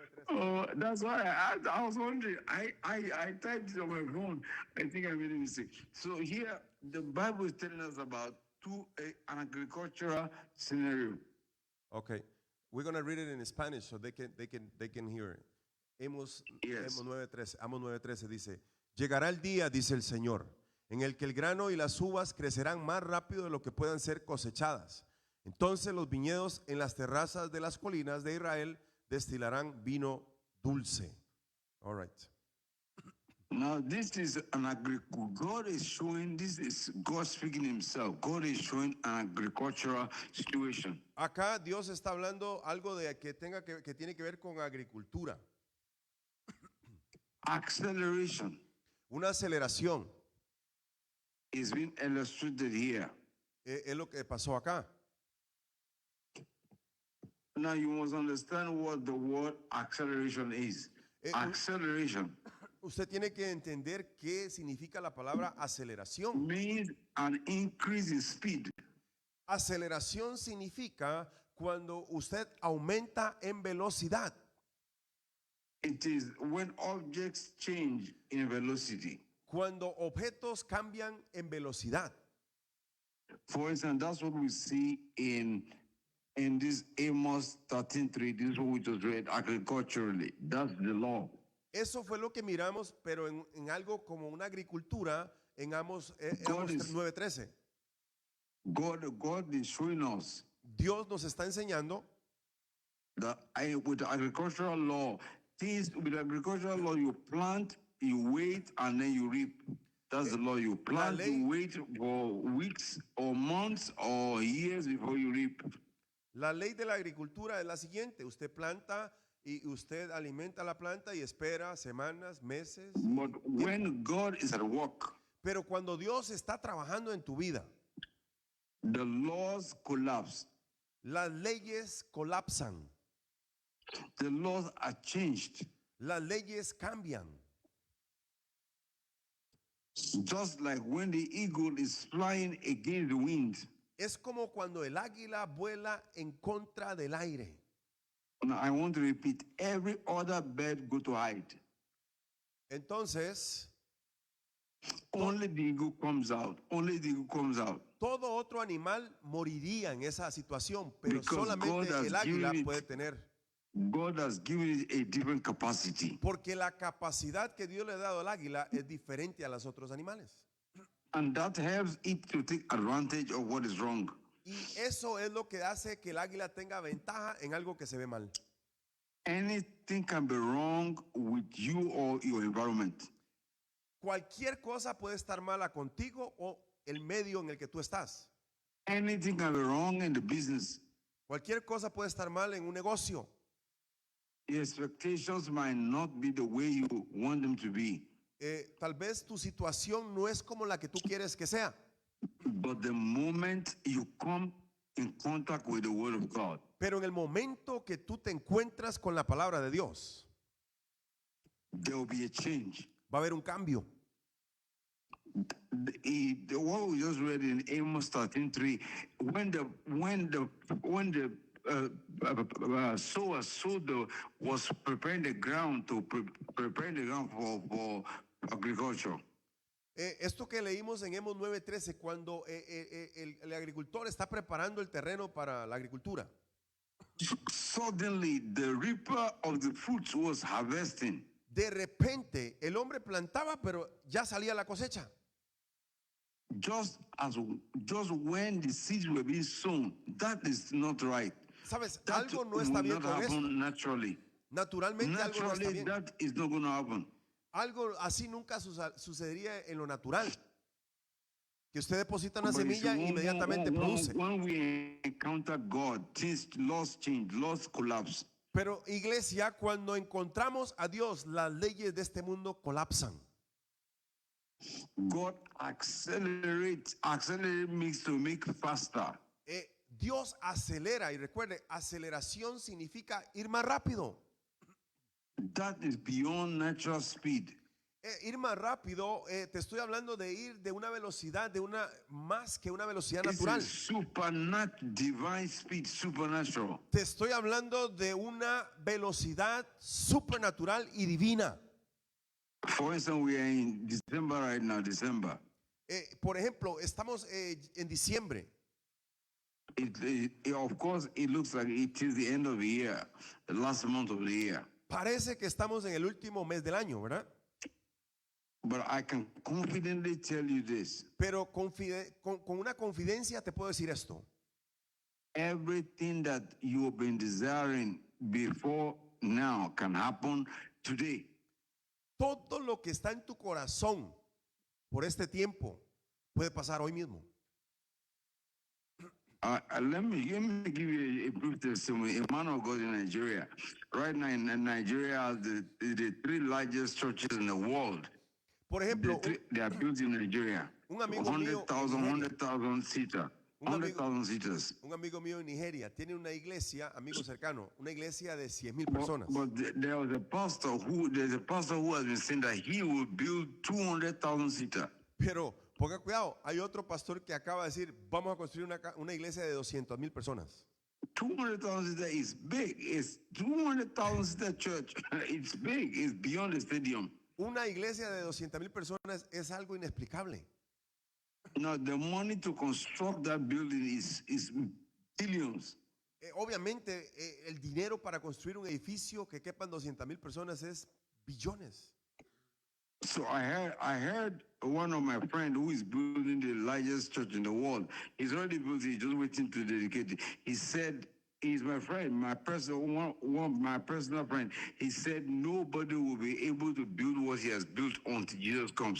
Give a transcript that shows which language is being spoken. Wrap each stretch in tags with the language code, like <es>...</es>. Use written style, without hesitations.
<en>Oh, that's why I was wondering. I typed it on my phone. I think I made a mistake. So here, the Bible is telling us about an agricultural scenario. Okay, we're gonna read it in Spanish so they can hear it. Amos 9:13 dice: llegará el día, dice el Señor, en el que el grano y las uvas crecerán más rápido de lo que puedan ser cosechadas. Entonces los viñedos en las terrazas de las colinas de Israel destilarán vino dulce. All right. Now this is an God is showing, this is God speaking himself. God is showing an agricultural situation.</en> <es>Acá Dios está hablando algo de que tiene que ver con agricultura.</es> <en>Acceleration.</en> <es>Una aceleración.</es> <en>Is being illustrated here.</en> <es>Es lo que pasó acá.</es> <en>Now you must understand what the word acceleration is. Acceleration.</en> <es>Usted tiene que entender qué significa la palabra aceleración.</es> <en>Means an increase in speed.</en> <es>Aceleración significa cuando usted aumenta en velocidad.</es> <en>It is when objects change in velocity.</en> <es>Cuando objetos cambian en velocidad.</es> <en>For instance, that's what we see in this Amos 13:3. This is what we just read agriculturally. That's the law.</en> <es>Eso fue lo que miramos, pero en algo como una agricultura en Amos 9:13.</es> <en>God is showing us</en> <es>Dios nos está enseñando</es> <en>that with agricultural law, things with agricultural law, you plant, you wait, and then you reap. That's the law. You plant,</en> <es>ley-</es> <en>you wait for weeks or months or years before you reap.</en> <es>la ley de la agricultura es la siguiente: usted planta y usted alimenta la planta y espera semanas, meses.</es> <en>But when God is at work,</en> <es>Pero cuando Dios está trabajando en tu vida,</es> <en>the laws collapse.</en> <es>las leyes colapsan,</es> <en>The laws are changed.</en> <es>las leyes cambian.</es> <en>Just like when the eagle is flying against the wind.</en> <es>Es como cuando el águila vuela en contra del aire.</es> <en>Now I want to repeat, every other bird go to hide.</en> <es>Entonces,</es> <en>Only the eagle comes out. Only the eagle comes out.</en> <es>todo otro animal moriría en esa situación, pero</es> <en>Because</en> <es>solamente</es> <en>God has</en> <es>el águila</es> <en>given it-</en> <es>puede tener.</es> <en>God has given it a different capacity.</en> <es>Porque la capacidad que Dios le ha dado al águila es diferente a los otros animales.</es> <en>And that helps it to take advantage of what is wrong.</en> <es>Y eso es lo que hace que el águila tenga ventaja en algo que se ve mal.</es> <en>Anything can be wrong with you or your environment.</en> <es>Cualquier cosa puede estar mala contigo o el medio en el que tú estás.</es> <en>Anything can be wrong in the business.</en> <es>Cualquier cosa puede estar mal en un negocio.</es> <en>Your expectations might not be the way you want them to be.</en> <es>Tal vez tu situación no es como la que tú quieres que sea.</es> <en>But the moment you come in contact with the Word of God,</en> <es>Pero en el momento que tú te encuentras con la palabra de Dios,</es> <en>there will be a change.</en> <es>va a haber un cambio.</es> <en>What we just read in Amos 13:3, when the sower was preparing the ground preparing the ground for agriculture.</en> <es>Esto que leímos en Amos 9:13, cuando el agricultor está preparando el terreno para la agricultura,</es> <en>Suddenly, the reaper of the fruits was harvesting.</en> <es>de repente el hombre plantaba, pero ya salía la cosecha.</es> <en>Just when the seeds were being sown, that is not right.</en> <es>Sabes,</es> <en>That</en> <es>algo no</es> <en>will</en> <es>está bien</es> <en>not</en> <es>con esto.</es> <en>happen naturally.</en> <es>Naturalmente algo no está</es> <en>Naturally,</en> <es>bien.</es> <en>that is not going to happen.</en> <es>Algo así nunca sucedería en lo natural. Que usted deposita una</es> <en>But you see,</en> <es>semilla e inmediatamente produce.</es> <en>when we encounter God, laws change, laws collapse.</en> <es>Pero iglesia, cuando encontramos a Dios, las leyes de este mundo colapsan.</es> <en>God accelerate makes to make faster.</en> <es>Dios acelera, y recuerde, aceleración significa ir más rápido.</es> <en>That is beyond natural speed.</en> <es>Ir más rápido, te estoy hablando de ir de una velocidad, más que una velocidad</es> <en>It's</en> <es>natural.</es> <en>a supernatural, divine speed, supernatural.</en> <es>Te estoy hablando de una velocidad supernatural y divina.</es> <en>For instance, we are in December right now, December.</en> <es>Por ejemplo, estamos en diciembre.</es> <en>Of course, it looks like it is the end of the year, the last month of the year.</en> <es>Parece que estamos en el último mes del año, ¿verdad?</es> <en>But I can confidently tell you this.</en> <es>Pero con una confidencia te puedo decir esto.</es> <en>Everything that you have been desiring before now can happen today.</en> <es>Todo lo que está en tu corazón por este tiempo puede pasar hoy mismo.</es> <en>Let me give you a brief testimony. A man of God in Nigeria. Right now in Nigeria, the three largest churches in the world.</en> <es>Por ejemplo,</es> <en>They are built in Nigeria.</en> <es>un amigo mío en</es> <en>100,000 seater. 100,000 seaters.</en> <es>Un amigo mío en Nigeria tiene una iglesia, amigo cercano, una iglesia de 100,000 personas.</es> <en>But there was there's a pastor who has been saying that he will build 200,000 seater.</en> <es>Pero ponga cuidado, hay otro pastor que acaba de decir, vamos a construir una iglesia de 200,000 personas.</es> <en>200,000 seater is big. It's 200,000 seater church. It's big. It's beyond the stadium.</en> <es>Una iglesia de 200,000 personas es algo inexplicable.</es> <en>Now the money to construct that building is billions.</en> <es>Obviamente, el dinero para construir un edificio que quepan 200,000 personas es billones.</es> <en>So I heard one of my friend who is building the largest church in the world. He's already built it, just waiting to dedicate it. He said, he's my friend, my personal one my personal friend. He said nobody will be able to build what he has built until Jesus comes.</en>